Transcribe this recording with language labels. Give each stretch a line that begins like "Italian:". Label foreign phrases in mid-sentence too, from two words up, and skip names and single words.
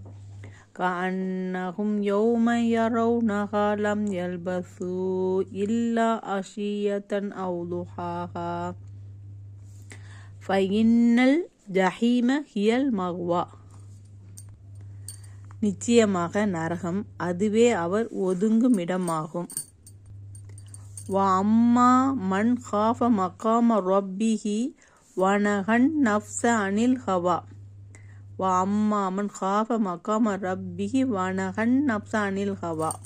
Arabic: كأنهم يوم يرونها لم يلبثوا إلا عشية أو ضحاها فإن الجحيم هي المأوى.
Tamil: நிச்சயமாக நரகம் அதுவே அவர் ஒதுங்கும் இடமாகும்.
Arabic: وأما من خاف مقام ربه ونهى النفس عن الهوى وأما من خاف مقام ربه ونهى النفس عن الهوى.